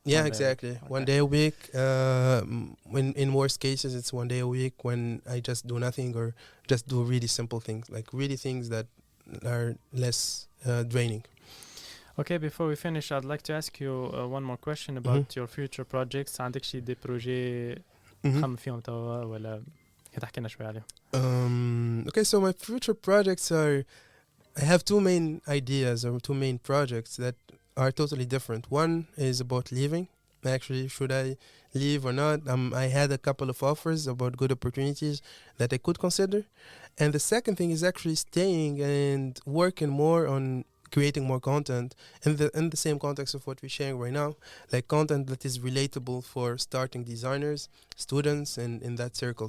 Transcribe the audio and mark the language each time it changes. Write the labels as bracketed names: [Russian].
[English] Yeah, exactly. Okay. 1 day a week. In worst cases, it's 1 day a week when I just do nothing or just do really simple things, like really things that are less draining. Okay, before we finish, I'd like to ask you one more question about your future projects. [Arabic] عندك شي دي بروجي تخمم فيهم توا ولا تحكينا شوي عليهم؟ [English] Okay, so my future projects I have two main ideas or two main projects that are totally different. One is about leaving. Actually, should I leave or not? I had a couple of offers about good opportunities that I could consider. And the second thing is actually staying and working more on creating more content in the same context of what we're sharing right now, like content that is relatable for starting designers, students, and in that circle.